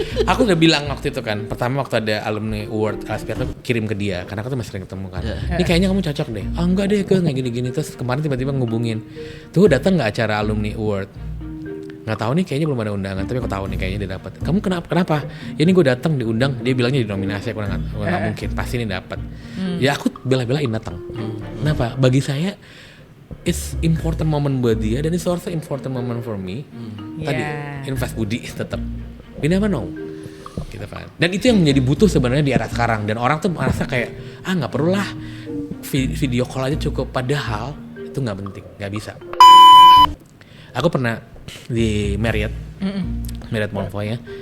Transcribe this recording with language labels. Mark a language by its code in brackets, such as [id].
[id] Aku udah bilang waktu itu kan, pertama waktu ada alumni award LSPR tuh kirim ke dia, karena aku tuh masih sering ketemu kan. Ini kayaknya kamu cocok deh. Enggak deh, gue nggak gini-gini. Terus kemarin tiba-tiba ngubungin, tuh datang nggak acara alumni award? Nggak tahu nih, kayaknya belum ada undangan, tapi aku tahu nih kayaknya dia dapat. Kamu kenapa? Ya ini gue datang diundang, dia bilangnya di nominasi, aku nggak mungkin, pasti ini dapat. Ya aku bela-belain datang. Kenapa? Bagi saya [en] it's important moment [id] buat dia dan [en] it's also important moment for me. [id] Tadi invest budi tetap. [en] We never know. [id] Gitu kan. Dan itu yang menjadi butuh sebenarnya di era sekarang, dan orang tuh merasa kayak nggak perlu lah video call aja cukup, padahal itu nggak penting, nggak bisa. Aku pernah di Marriott Bonvoy ya.